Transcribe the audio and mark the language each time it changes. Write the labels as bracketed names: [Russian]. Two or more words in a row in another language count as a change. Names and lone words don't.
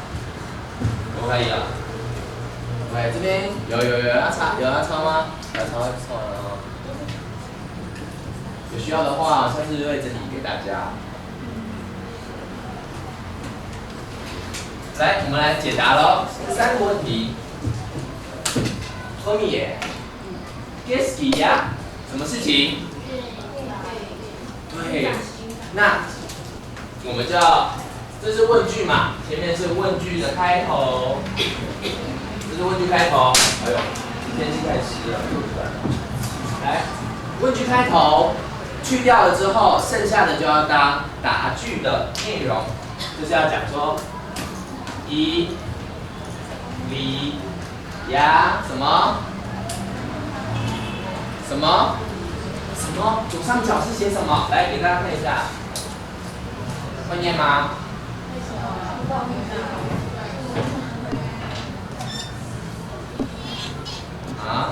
[Chinese] 可不可以了？对，这边有要抄吗？要抄完了哦。有需要的话，下次会整理给大家。来，我们来解答喽。3个问题。 [French] Qu'est-ce qu'il y a？ [Chinese] 什么事情？对，那我们就要，这是问句嘛，前面是问句的开头，这是问句开头。哎呦，天气太湿了，来，问句开头去掉了之后，剩下的就要当答句的内容，就是要讲说 ， [French] il y a [Chinese] 什么什么。什么？左上角是写什么？来给大家看一下，会念吗？啊？